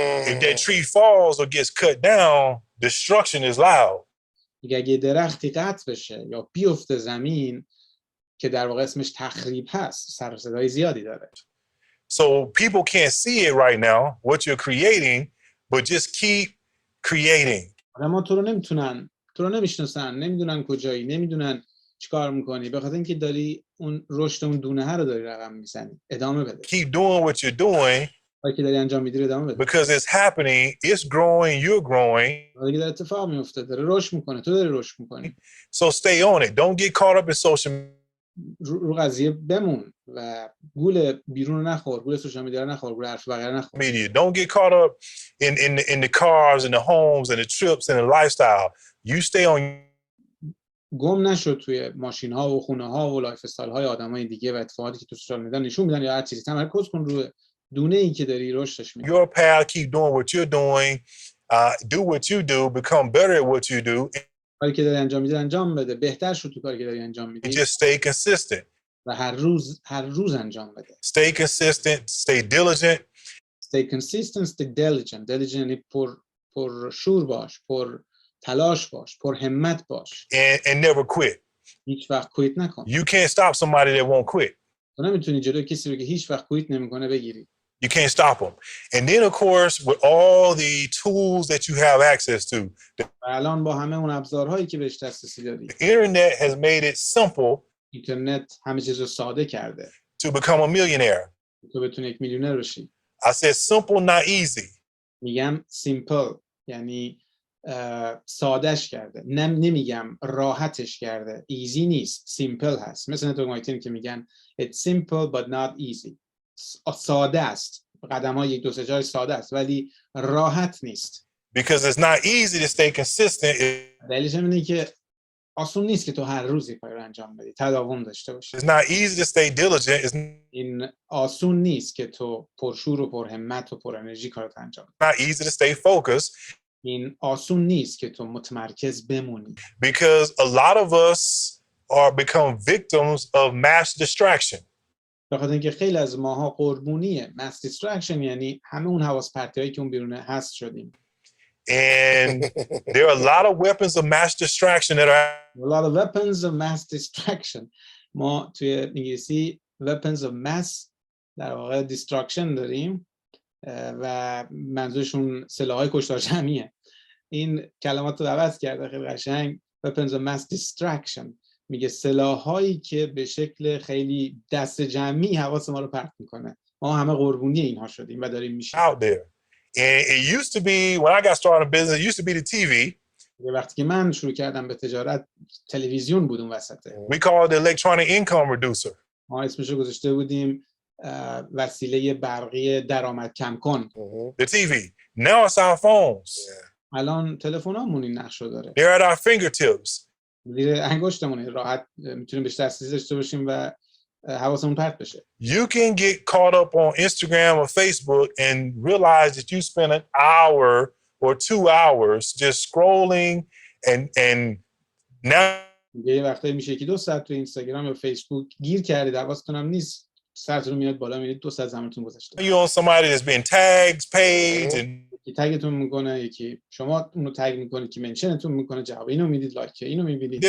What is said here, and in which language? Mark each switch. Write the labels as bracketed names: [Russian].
[English] If that tree falls or gets cut down, destruction is loud. [Persian] اگه درختی قطع بشه یا بیفته زمین که در واقع اسمش تخریب هست، سر و صدای زیادی داره. [English] So people can't see it right now, what you're creating, but just keep creating. [Persian] اما تو رو نمیشناسن، نمیدونن کجایی، نمیدونن چیکار میکنی، به خاطر اینکه داری اون رشد اون دونه رو داری رقم میزنی. ادامه بده. [English] Keep doing what you're doing. [Persian] کاری که داری انجام میدی ادامه بده. [English] Because it's happening, it's growing, you're growing. [Persian] دیگه داره اتفاق میفته، داره رشد میکنه، تو داری رشد میکنی. [English] So stay on it. Don't get caught up in social [Persian] رو قضیه بمون و گول بیرون رو نخور، گول سوشال مدیا رو نخور، گول حرف بقیه نخور. [English] media. Don't get caught up in the cars and the homes and the trips and the lifestyle. You stay on. [Persian] گم نشو توی ماشین ها و خونه ها و لایف استایل های آدمای دیگه و اتفاقاتی که تو سوشال مدیا نشون میدن یا هر چیزی. تمرکز کن روی دونه ای که داری رشدش میدی. [English] Your path, keep doing what you're doing. Do what you do, become better at what you do. [Persian] کاری که داری انجام میدی انجام بده، بهتر شو تو کاری که داری انجام [English] And [Persian] میدی [English] just stay consistent. [Persian] و هر روز انجام بده. [English] Stay consistent, stay diligent. Stay consistent, stay diligent. [Persian] Diligent یعنی پر شور باش، پر تلاش باش، پر همت باش. [English] And never quit. [Persian] هیچ وقت کویت نکن. [English] You can't stop somebody that won't quit. [Persian] تو نمیتونی جلوی کسی رو که هیچ وقت کویت نمیکنه بگیری. [English] You can't stop them. And then, of course, with all the tools that you have access to, [Persian] و الان با همه اون ابزارهایی که بهش دسترسی داری، [English] the internet has made it simple [Persian] اینترنت همه چیز رو ساده کرده [English] to become a millionaire. [Persian] تو بتونی یک میلیونر بشی. [English] I said simple, not easy. [Persian] میگم سیمپل یعنی سادهش کرده، نمیگم راحتش کرده. ایزی نیست، سیمپل هست. مثل نتورک مارکتینگ که میگن [English] it's simple but not easy. [Persian] ساده است، قدم‌ها 1 2 3 4 ساده است ولی راحت نیست. [English] Because it's not easy to stay consistent. [Persian] دلیلش اینه که آسون نیست که تو هر روز کاری رو انجام بدی، تداوم داشته باشی. [English] It's not easy to stay diligent. It's [Persian] این آسون نیست که تو پرشور و پرهمت و پر انرژی کارت انجام بدی. [English] not easy to stay focused. [Persian] این آسون نیست که تو متمرکز بمونی. [English] Because a lot of us are become victims of mass distraction. [Persian] بخاطر اینکه خیلی از ماها قربونیه [English] mass distraction، [Persian] یعنی همه اون حواس پرتی‌هایی که اون بیرونه هست شدیم. [English] And there are a lot of weapons of mass distraction that are A lot of weapons of mass distraction. [Persian] ما توی انگلیسی [English] weapons of mass [Persian] در واقع [English] destruction [Persian] داریم و منظورشون سلاح‌های کشتار جمعیه. این کلمات رو عوض کرده خیلی قشنگ. [English] weapons of mass distraction [Persian] میگه سلاح‌هایی که به شکل خیلی دست جمعی حواس ما رو پرت میکنه. ما همه قربونی اینها شدیم و داریم میشیم. [English] out there. And it used to be, when I got started in business, it used to be the TV. [Persian] وقتی که من شروع کردم به تجارت، تلویزیون بود اون وسطه. [English] We call it the electronic income reducer. [Persian] ما اسمشو گذاشته بودیم وسیله برقی درآمد کم کن. Mhm. [English] The TV. Now it's our phones. Yeah. [Persian] الان تلفن‌هامون این نقشو داره. [English] They're at our fingertips. [Persian] زیر انگشتمونه، راحت میتونیم بهش دسترسی داشته باشیم و حواسمون پرت بشه. [English] You can get caught up on Instagram or Facebook and realize that you spent an hour or 2 hours just scrolling and now [Persian] یه وقتایی میشه یکی 2 ساعت تو اینستاگرام یا فیسبوک گیر کردید، حواستون هم نیست، سرتون میاد بالا میبینید 2 ساعت زمانتون گذشته. [English] you're on somebody that's been tagged, paged, and [Persian] یکی تگتون میکنه، یکی شما اونو تگ میکنید که منشنتون میکنه، جواب اینو میدید، لایک اینو میبینید.